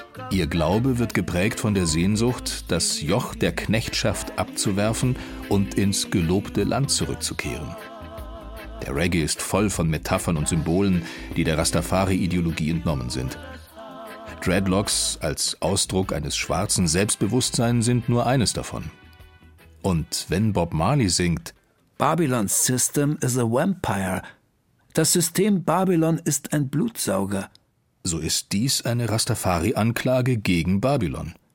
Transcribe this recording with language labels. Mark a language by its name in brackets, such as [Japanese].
[German] Ihr Glaube wird geprägt von der Sehnsucht, das Joch der Knechtschaft abzuwerfen und ins gelobte Land zurückzukehren. Der Reggae ist voll von Metaphern und Symbolen, die der Rastafari-Ideologie entnommen sind. Dreadlocks als Ausdruck eines schwarzen Selbstbewusstseins sind nur eines davon. Und wenn Bob Marley singt, [English] Babylon's system is a vampire. [German] Das System Babylon ist ein Blutsauger. So ist dies eine Rastafari-Anklage gegen Babylon.